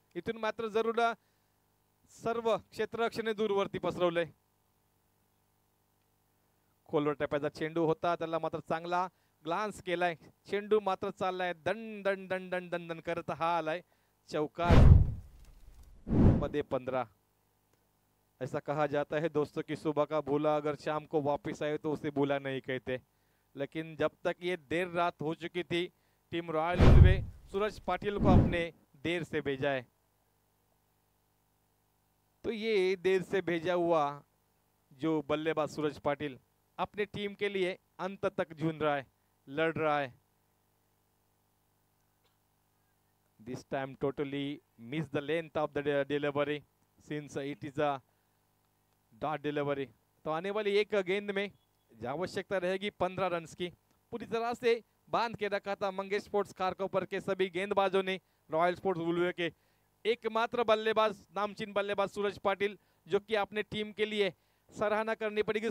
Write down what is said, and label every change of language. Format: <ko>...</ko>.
<mr>इथून मात्र जरूर सर्व क्षेत्ररक्षणे दूरवरती पसरवलंय. खोलवर टप्प्याचा चेंडू होता, त्याला मात्र चांगला ग्लान्स केलाय. चेंडू मात्र चाललाय दंड दंड दंड दंड दंड दंड करत हा आलाय चौकार मध्ये 15.</mr> <hi>ऐसा कहा जाता है दोस्तों कि सुबह का भूला अगर शाम को वापस आए तो उसे भूला नहीं कहते. लेकिन जब तक ये देर रात हो चुकी थी, टीम रॉयल उल्वे सूरज पाटिल को अपने देर से भेजा है. तो ये देर से भेजा हुआ जो बल्लेबाज सूरज पाटिल अपने टीम के लिए अंत तक झूम रहा है, लड़ रहा है.</hi> <en>This time totally missed the length of the delivery since it is a dot delivery.</en> <hi>तो आने वाली एक गेंद में आवश्यकता रहेगी 15 रन्स की. पूरी तरह से बांध के रखा था मंगेश स्पोर्ट्स खारकोपर के सभी गेंदबाजों ने रॉयल स्पोर्ट्स उल्वे के. एकमात्र बल्लेबाज नामचीन बल्लेबाज सूरज पाटिल, जो कि अपने टीम के लिए सराहना करनी पड़ेगी.</hi>